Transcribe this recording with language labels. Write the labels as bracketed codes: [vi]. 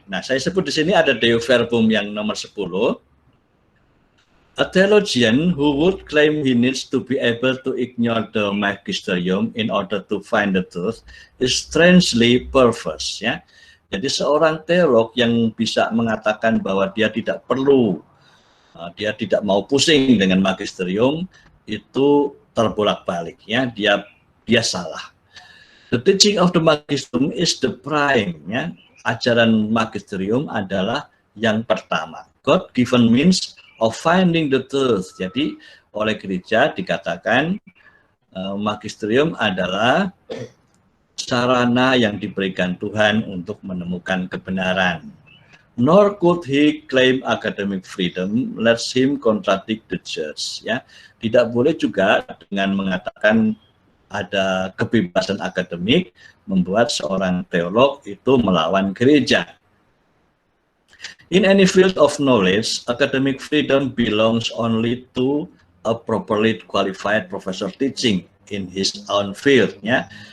[id] Nah, saya sebut di sini ada Deo Verbum yang nomor 10. [en] A theologian who would claim he needs to be able to ignore the magisterium in order to find the truth is strangely perverse, ya. [id] Jadi seorang teolog yang bisa mengatakan bahwa dia tidak perlu, dia tidak mau pusing dengan magisterium, itu terbolak-balik, ya, dia salah. [en] The teaching of the magisterium is the prime, ya. [id] Ajaran magisterium adalah yang pertama. [en] God-given means of finding the truth. [id] Jadi oleh gereja dikatakan magisterium adalah sarana yang diberikan Tuhan untuk menemukan kebenaran. [en] Nor could he claim academic freedom, lets him contradict the church, ya. [id] Tidak boleh juga dengan mengatakan ada kebebasan akademik membuat seorang teolog itu melawan gereja. [en] In any field of knowledge, academic freedom belongs only to a properly qualified professor teaching in his own field, ya.